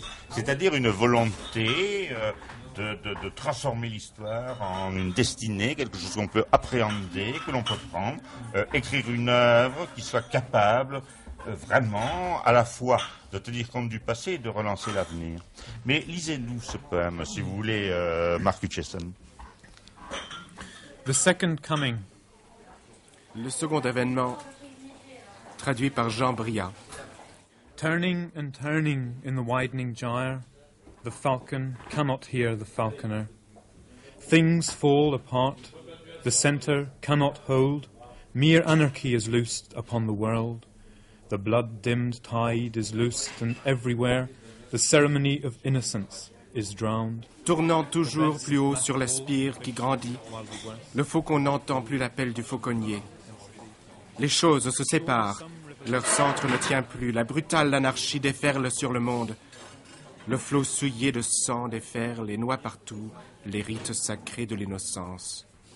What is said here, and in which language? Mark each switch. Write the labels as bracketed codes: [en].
[fr] C'est-à-dire une volonté de transformer l'histoire en une destinée, quelque chose qu'on peut appréhender, que l'on peut prendre, écrire une œuvre qui soit capable vraiment à la fois de tenir compte du passé et de relancer l'avenir. Mais lisez-nous ce poème, si vous voulez, Marc Hutcheson. [en] The Second Coming. [fr] Le second avènement, traduit par Jean Bria. [en] Turning and turning in the widening gyre, the falcon cannot hear the falconer. Things fall apart, the centre cannot hold, mere anarchy is loosed upon the world. The blood-dimmed tide is loosed, and everywhere the ceremony of innocence is drowned. [fr] Tournant toujours plus haut sur la spire qui grandit, le faucon n'entend plus l'appel du fauconnier. Les choses se séparent, leur centre ne tient plus, la brutale anarchie déferle sur le monde. Le flot souillé de sang déferle et noie partout les rites sacrés de l'innocence.